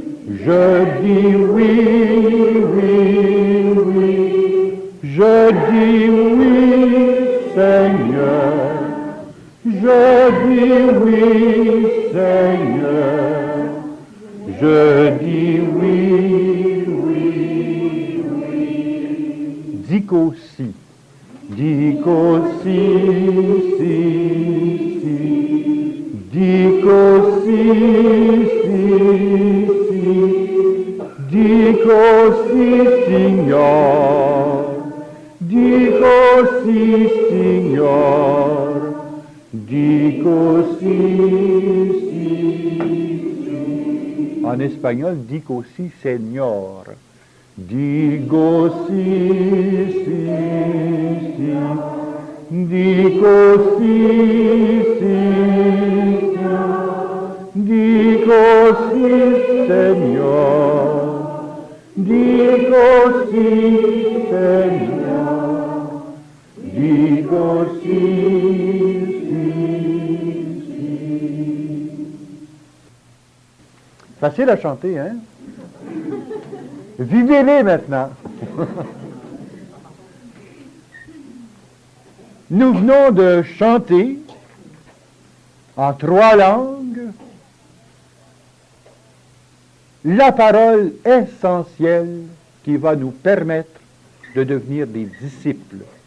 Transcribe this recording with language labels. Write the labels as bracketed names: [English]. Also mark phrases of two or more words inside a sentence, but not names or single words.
[French] Je dis oui, oui, oui. Je dis oui, Seigneur. Je dis oui, Seigneur. Je dis oui, oui, oui. [Italian] Dico si. Dico si, si, si. Dico si, si, si. Dico si, Signor. Dico si, Signor. Dico si, si, si. [French] En espagnol, [Spanish] dico si, Señor. Digo si, si, si. Dico si, si, si. Dico si, Señor. Dico si, Señor. Dico si, si, si. [French] Facile à chanter, hein? Vivez-les maintenant. Nous venons de chanter en 3 langues la parole essentielle qui va nous permettre de devenir des disciples.